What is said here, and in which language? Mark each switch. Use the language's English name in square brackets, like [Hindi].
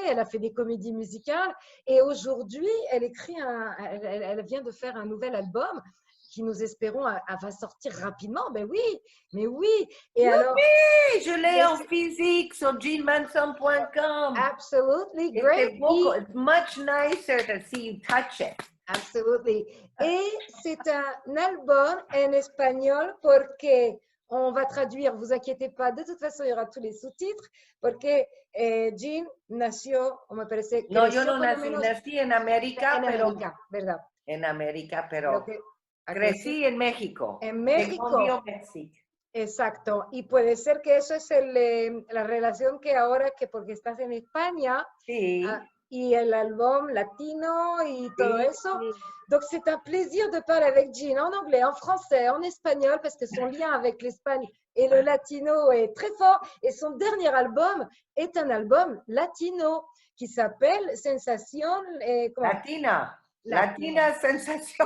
[French] Elle a fait des comédies musicales. Et aujourd'hui, elle vient de faire un nouvel album qui, nous espérons, va sortir rapidement. Mais oui. Et alors, oui, je l'ai en physique sur jeanmanson.com. [English] Absolutely great. It's much nicer to see you touch it. Absolutely. [French] Et c'est un album en espagnol porque on va traduire, vous inquiétez pas, de toute façon, il y aura tous les sous-titres, [Spanish] porque Jean nació, me parece... No, yo no nací en América, ¿verdad? En América, pero crecí en México. En México. Exacto. Y puede ser que eso es la relación que ahora, porque estás en España, sí. y el album latino y todo eso. [French] Donc, c'est un plaisir de parler avec Jean en anglais, en français, en espagnol, parce que son lien avec l'Espagne et le latino est très fort. Et son dernier album est un album latino qui s'appelle Sensación. [English] Latina. Latina Sensation.